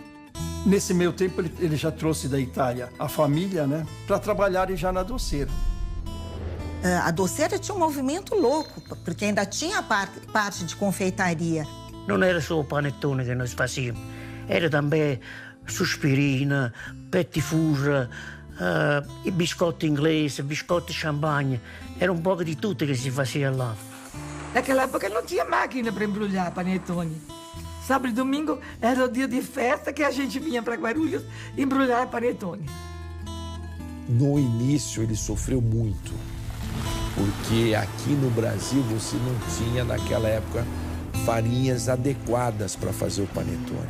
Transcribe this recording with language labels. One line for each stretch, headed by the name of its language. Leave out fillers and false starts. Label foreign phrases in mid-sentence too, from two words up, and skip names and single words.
Portuguese: Nesse meio tempo, ele já trouxe da Itália a família, né, para trabalharem já na doceira. A doceira tinha um movimento louco, porque ainda tinha parte de confeitaria. Não era só o panetone que nós fazíamos, era também suspirina, pettifouge, e
Italian: biscotti inglesi, biscotti champanhe.
Portuguese: Era um pouco de tudo que se fazia lá. Naquela época não tinha máquina para embrulhar panetone. Sábado e domingo era o dia de festa que a gente vinha para Guarulhos embrulhar panetone. No início ele sofreu muito, porque aqui no Brasil você não tinha naquela época farinhas adequadas para fazer o panetone.